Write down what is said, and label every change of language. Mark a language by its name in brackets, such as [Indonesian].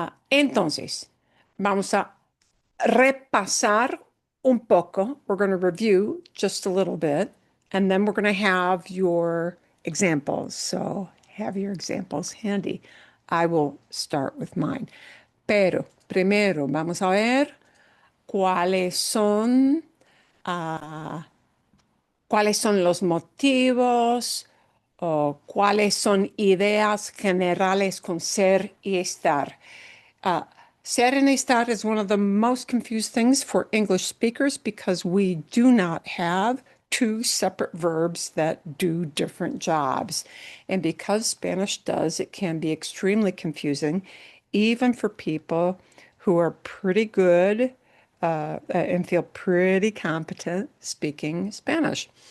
[Spanish] Entonces, vamos a repasar un poco. [English] We're going to review just a little bit, and then we're going to have your examples. So have your examples handy. I will start with mine. [Spanish] Pero primero vamos a ver cuáles son, ah, cuáles son los motivos o cuáles son ideas generales con ser y estar. [English] Uh, Ser and estar is one of the most confused things for English speakers because we do not have two separate verbs that do different jobs. And because Spanish does, it can be extremely confusing, even for people who are pretty good and feel pretty competent speaking Spanish.